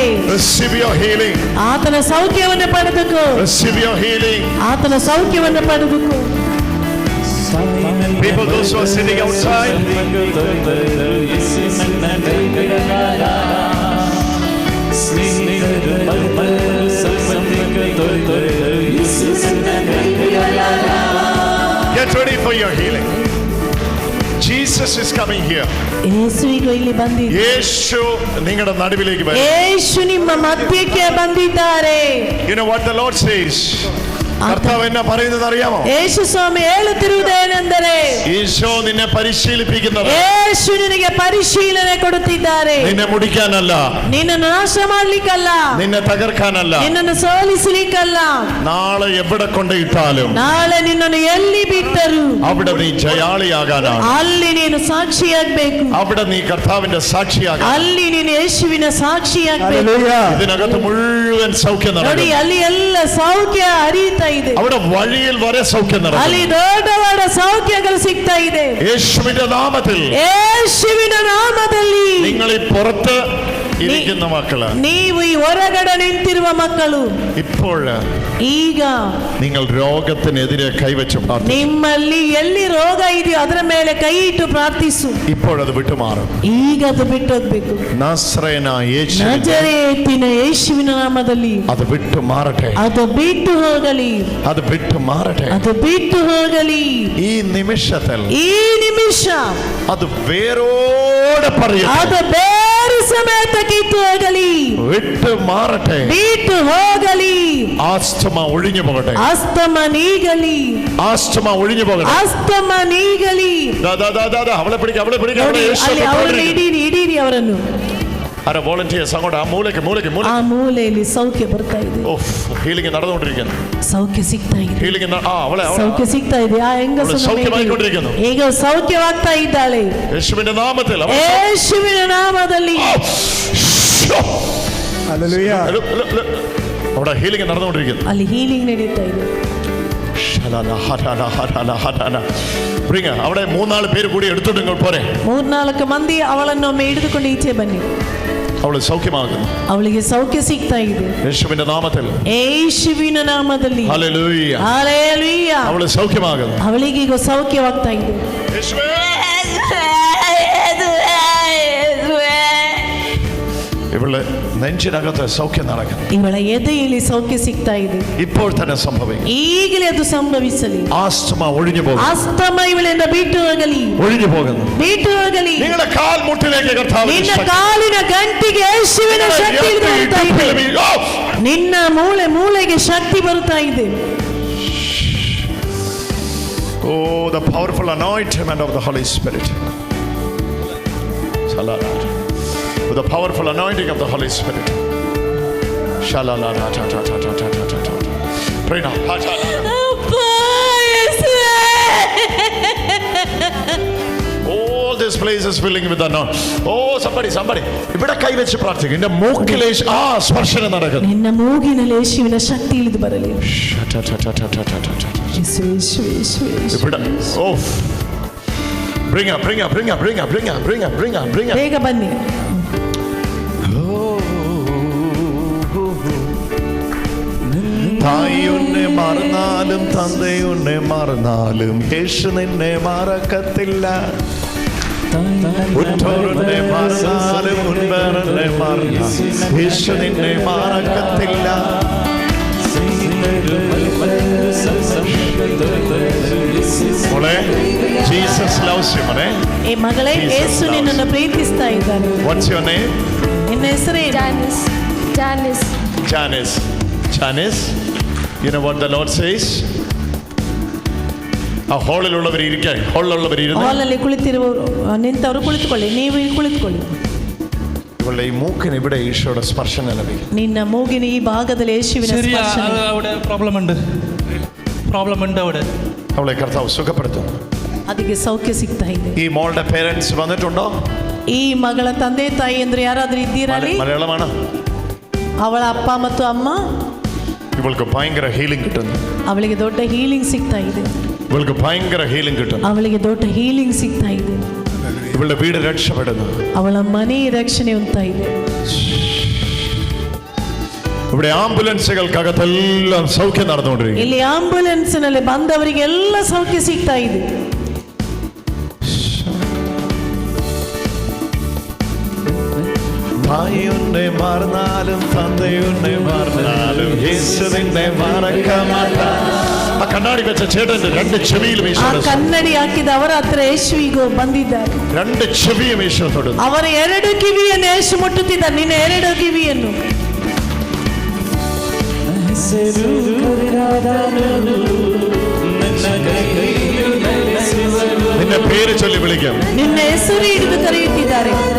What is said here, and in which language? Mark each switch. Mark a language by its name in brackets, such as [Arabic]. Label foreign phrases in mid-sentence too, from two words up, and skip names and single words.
[English] Receive your healing. [Kannada] ಆತನ ಸೌಖ್ಯವನ್ನು ಪಡೆದುಕೋ. [English] Receive your healing. [Kannada] ಆತನ ಸೌಖ್ಯವನ್ನು ಪಡೆದುಕೋ. [English] People, those who are sitting outside, get ready for your healing. Jesus is coming here. [Kannada] ಯೇಸು ಈಗ ಇಲ್ಲಿ ಬಂದಿದ್ದಾರೆ. [Malayalam] യേശു നിങ്ങളുടെ നടുവിലേക്ക് വരും. [Kannada] ಯೇಸು ನಿಮ್ಮ ಮಧ್ಯಕ್ಕೆ ಬಂದಿದ್ದಾರೆ. [English] You know what the Lord says? [Malayalam] കർത്താവ് എന്നെ പറയുന്നത് അറിയാമോ? [Kannada] യേശു സ്വാമി ಹೇಳುತ್ತಿರುವುದೇನೆಂದರೆ [Malayalam] ഈശോ നിന്നെ പരിശീലിപ്പിക്കുന്നത് [Kannada] യേശു ನಿನಗೆ ಪರಿಶೀಲನೆ ಕೊಡುತ್ತಿದ್ದಾರೆ. [Malayalam] നിന്നെ മുടിക്കാനല്ല, [Kannada] ನಿನ್ನನ್ನು ನಾಶ ಮಾಡಲಿಕ್ಕಲ್ಲ, [Malayalam] നിന്നെ തകർക്കാനല്ല, [Kannada] ನಿನ್ನನ್ನು ಸೋಲಿಸಲಿಕ್ಕಲ್ಲ. [Malayalam] നാളെ എവിടെ കൊണ്ടിട്ടാലും [Kannada] ನಾಳೆ ನಿನ್ನನ್ನು ಎಲ್ಲಿ ಬಿಟ್ಟರು [Malayalam] അവിടെ നീ ജയാളിയാകാനാണ്. [Kannada] ಅಲ್ಲಿ ನೀನು ಸಾಕ್ಷಿಯಾಗಬೇಕು. [Malayalam] അവിടെ നീ കർത്താവിന്റെ സാക്ഷിയാകാൻ. [Kannada] ಅಲ್ಲಿ ನೀನು ಯೇಸುವಿನ ಸಾಕ್ಷಿಯಾಗಬೇಕು. [Malayalam] ഇതിനകത്ത് മുഴുവൻ സൗഖ്യം [Kannada] ನೋಡಿ, [Malayalam] നടക്കും. [Kannada] ಅಲ್ಲಿ ಎಲ್ಲ ಸೌಖ್ಯ ಹರಿಯುತ್ತಾ ಇದೆ. [Malayalam] അവിടെ വഴിയിൽ വരെ സൗഖ്യം നടക്കും. [Kannada] ಅಲ್ಲಿ ದೊಡ್ಡ ದೊಡ್ಡ ಸೌಖ್ಯಗಳು ಸಿಗ್ತಾ ಇದೆ. [Malayalam] യേശുവിന്റെ നാമത്തിൽ, [Kannada] ಯೇಸುವಿನ ನಾಮದಲ್ಲಿ [Malayalam] നിങ്ങൾ ഈ പുറത്ത് ഇരിക്കുന്ന മക്കള്, [Kannada] ನೀವು ಈ ಹೊರಗಡೆ ನಿಂತಿರುವ ಮಕ್ಕಳು, [Malayalam] ഇപ്പോൾ [Kannada] ಈಗ [Malayalam] നിങ്ങൾ രോഗത്തിനെതിരെ കൈവച്ച് പ്രാർത്ഥിച്ചു. [Kannada] ನಿಮ್ಮಲ್ಲಿ ಎಲ್ಲಿ ರೋಗ ಇದೆಯೋ ಅದರ ಮೇಲೆ ಕೈ ಇಟ್ಟು ಪ್ರಾರ್ಥಿಸು. [Malayalam] ഇപ്പോഴത് വിട്ടുമാറും. [Kannada] ಈಗ ಅದು ಬಿಟ್ಟು ಹೋಗ್ಬೇಕು. [Malayalam] നസ്രേനായ യേശു, [Kannada] ನಜರೇತಿನ ಯೇಸುವಿನ ನಾಮದಲ್ಲಿ [Malayalam] അത് വിട്ടു മാറട്ടെ. [Kannada] ಅದು ಬಿಟ್ಟು ಹೋಗಲಿ, [Malayalam] അത് വിട്ടു മാറട്ടെ. [Kannada] ಅದು ಬಿಟ್ಟು ಹೋಗಲಿ. [Malayalam] ഈ നിമിഷത്തിൽ [Kannada] ಈ ನಿಮಿಷ [Malayalam] അത് വേരോടെ പറയും. [Kannada] ಅದು ಬೇರೆ ಸಮೇತ ಕಿತ್ತು ಹೋಗಲಿ, [Malayalam] വിട്ടു മാറട്ടെ. [Kannada] ಬಿಟ್ಟು ಹೋಗಲಿ. [Malayalam] ആസ്തമ ഒഴിഞ്ഞു പോകട്ടെ. [Kannada] ಅಸ್ತಮ ನೀಗಲಿ, [Malayalam] ആസ്തമ ഒഴിഞ്ഞു പോകട്ടെ. [Kannada] ಅಸ್ತಮ ನೀಗಲಿ. [Malayalam] അവളെ പിടിക്കുക, അവളെ പിടിക്കുക. [Kannada] ನೋಡಿ, ಅಲ್ಲಿ ಅವರನ್ನು ಇಡೀರಿ ಅವರನ್ನು. [Malayalam] ആരാ വോളണ്ടിയേഴ്സ് അങ്ങോട്ട് ആ മൂലയ്ക്ക് [Kannada] ಆ ಮೂಲೆಯಲ್ಲಿ ಸೌಖ್ಯ ಬರ್ತಾ ಇದೆ. [Malayalam] ഹീലിംഗ് നടന്നുകൊണ്ടിരിക്കുന്നു. [Kannada] ಸೌಖ್ಯ ಸಿಗ್ತಾ ಇದೆ. [Malayalam] ഹീലിംഗ് അവളെ [Kannada] ಸೌಖ್ಯ ಸಿಗ್ತಾ ಇದೆ. ಆ ಹೆಂಗಸು [Malayalam] സൗഖ്യമായിക്കൊണ്ടിരിക്കുന്നു. [Kannada] ಈಗ ಸೌಖ್ಯವಾಗ್ತಾ ಇದ್ದಾಳೆ. [Malayalam] യേശുവിന്റെ നാമത്തിൽ, [Kannada] ಯೇಸುವಿನ ನಾಮದಲ್ಲಿ. [Malayalam] അവിടെ ഹീലിംഗ് നടന്നുകൊണ്ടിരിക്കുന്നു. [Kannada] ಅಲ್ಲಿ ಹೀಲಿಂಗ್ ನಡೀತಾ ಇದೆ. [Malayalam] അവിടെ 3-4 പേര് കൂടി എടുത്തോണ്ട് നിങ്ങൾ പോരെ. [Kannada] 3-4 ಮಂದಿ ಅವಳನ್ನೊಮ್ಮೆ ಹಿಡಿದುಕೊಂಡು ಈಚೆ ಬನ್ನಿ. [Malayalam] അവള് സൗഖ്യമാകുന്നു. [Kannada] ಅವಳಿಗೆ ಸೌಖ್ಯ ಸಿಗ್ತಾ ಇದೆ. [Malayalam] യേശുവിന്റെ നാമത്തിൽ, [Kannada] ಯೇಸುವಿನ ನಾಮದಲ್ಲಿ. [Malayalam] ഹല്ലേലൂയ, [Kannada] ಹಲ್ಲೆಲೂಯ. [Malayalam] അവള് സൗഖ്യമാകുന്നു. [Kannada] ಅವಳಿಗೆ ಈಗ ಸೌಖ್ಯವಾಗ್ತಾ ಇದೆ. [Malayalam] ഇവള് നെഞ്ചിനകത്ത് സൗഖ്യം നടക്കുന്നു. [Kannada] ಇವಳ ಎದೆಯಲ್ಲಿ ಸೌಖ್ಯ ಸಿಗ್ತಾ ಇದೆ. [Malayalam] ഇപ്പോൾ തന്നെ സംഭവിക്കും. [Kannada] ಈಗಲೇ ಅದು ಸಂಭವಿಸಲಿ. [Malayalam] ആസ്തമ ഒഴിഞ്ഞു പോകും. [Kannada] ಆಸ್ತಮ ಇವಳಿಂದ ಬಿಟ್ಟು ಹೋಗಲಿ, [Malayalam] ഒഴിഞ്ഞു പോകുന്നു. [Kannada] ಬಿಟ್ಟು ಹೋಗಲಿ. [Malayalam] നിങ്ങളുടെ കാൽമുട്ടിലേക്ക് കർത്താവ്, [Kannada] ನಿನ್ನ ಕಾಲಿನ ಗಂಟಿಗೆ ಯೇಸುವಿನ ಶಕ್ತಿ ಬರುತ್ತಾ ಇದೆ. ನಿನ್ನ ಮೂಳೆಗೆ ಶಕ್ತಿ ಬರುತ್ತಾ ಇದೆ. [English] Oh, the powerful anointment of the Holy Spirit. With the powerful anointing of the Holy Spirit. Pray now. All this place is filling with the anointing. Oh, somebody. [Malayalam] ഇവിടെ കൈവച്ച് പ്രാർത്ഥിക്കും. നിന്റെ മൂക്കിലെ സ്പർശനം നടക്കുന്നു. [Kannada] ನಿನ್ನ ಮೂಗಿನಲ್ಲಿ ಯೇಸುವಿನ ಶಕ್ತಿ ಇಳಿದು ಬರಲಿ. [English] ഇവിടെ bring her. [Kannada] ಬೇಗ ಬನ್ನಿ. [Malayalam] തായുന്നെ മറന്നാലും തന്തയുന്നെ മറന്നാലും യേശു നിന്നെ മറക്കത്തില്ല. ഉറ്റോരുന്നെ മറന്നാലും മുൻപേറന്നെ മറന്നാലും യേശു നിന്നെ മറക്കത്തില്ല. മോളെ, [English] Jesus loves you [Malayalam] മോളെ. [Kannada] ಏ ಮಗಳೇ, ಯೇಸು ನಿನ್ನನ್ನು ಪ್ರೀತಿಸ್ತಾ ಇದ್ದಾನೆ. [English] What's your name? [Kannada] ನಿನ್ನ ಹೆಸರೇನು? [English] Janice. You know what the Lord says? [Malayalam] ആ ഹാളിലുള്ളവർ ഇരിക്കാൻ, ഹാളിലുള്ളവർ [Kannada] ಹಾಲಲ್ಲಿ ಕುಳಿತಿರುವವರು ನಿಂತವರು ಕುಳಿತುಕೊಳ್ಳಿ, ನೀವು ಇಲ್ಲಿ ಕುಳಿತುಕೊಳ್ಳಿ. [Malayalam] ഇവളുടെ ഈ മൂക്കിന് ഇവിടെ ഈശോയുടെ സ്പർശനം ലഭിക്കും. [Kannada] ನಿನ್ನ ಮೂಗಿನ ಈ ಭಾಗದಲ್ಲಿ ಯೇಸುವಿನ ಸ್ಪರ್ಶನ. [Malayalam] അവിടെ പ്രോബ്ലം ഉണ്ട് അവിടെ. അവളെ കർത്താവ് സുഖപ്പെടുത്തും. [Kannada] ಅದಕ್ಕೆ ಸೌಖ್ಯ ಸಿಗ್ತಾ ಇದೆ. [Malayalam] ഈ മോളുടെ പേരൻസ് വന്നിട്ടുണ്ടോ? [Kannada] ಈ ಮಗಳ ತಂದೆ ತಾಯಿ ಅಂದ್ರೆ ಯಾರಾದ್ರೂ ಇದ್ದೀರಾ? [Malayalam] മലയാളമാണ്. [Kannada] ಅವಳ ಅಪ್ಪ ಮತ್ತು ಅಮ್ಮ. [Malayalam] ഇവൾക്ക് ഭയങ്കര ഹീലിംഗ് കിട്ടുന്നു. [Kannada] ಅವಳಿಗೆ ದೊಡ್ಡ ಹೀಲಿಂಗ್ ಸಿಗ್ತಾ ಇದೆ. [Malayalam] ഇവൾക്ക് ഭയങ്കര ഹീലിംഗ് കിട്ടുന്നു. [Kannada] ಅವಳಿಗೆ ದೊಡ್ಡ ಹೀಲಿಂಗ್ ಸಿಗ್ತಾ ಇದೆ. [Malayalam] ഇവളുടെ വീട് രക്ഷപ്പെടുന്നു. [Kannada] ಅವಳ ಮನೆ ರಕ್ಷಣೆ ಹೊಂದ್ತಾ ಇದೆ. [Malayalam] ഇവിടെ ആംബുലൻസുകൾക്കകത്തെല്ലാം സൗഖ്യം നടന്നുകൊണ്ടിരിക്കുന്നു. [Kannada] ಇಲ್ಲಿ ಆಂಬುಲೆನ್ಸ್ನಲ್ಲಿ ಬಂದವರಿಗೆಲ್ಲ ಸೌಖ್ಯ ಸಿಗ್ತಾ ಇದೆ. [Malayalam] തായുന്നെ മറന്നാലും തന്തയുന്നെ മറന്നാലും യേശുവിനെ മറക്കാൻ മാറ്റാൻ. ആ കണ്ണാടി വെച്ച ചേട്ടന്റെ രണ്ട് ചെവിയിലും [Kannada] ಆ ಕನ್ನಡಿ ಹಾಕಿದ ಅವರ ಹತ್ರ ಯೇಸುವಿಗೂ ಬಂದಿದ್ದಾರೆ. [Malayalam] രണ്ട് ചെവിയും യേശു തൊടുന്നു. [Kannada] ಅವರ ಎರಡು ಕಿವಿಯನ್ನು ಯೇಸು ಮುಟ್ಟುತ್ತಿದ್ದಾರೆ. ನಿನ್ನ ಎರಡು ಕಿವಿಯನ್ನು. [Malayalam] നിന്റെ പേര് ചൊല്ലി വിളിക്കാം. [Kannada] ನಿನ್ನ ಹೆಸರು ಹಿಡಿದು ಕರೆಯುತ್ತಿದ್ದಾರೆ.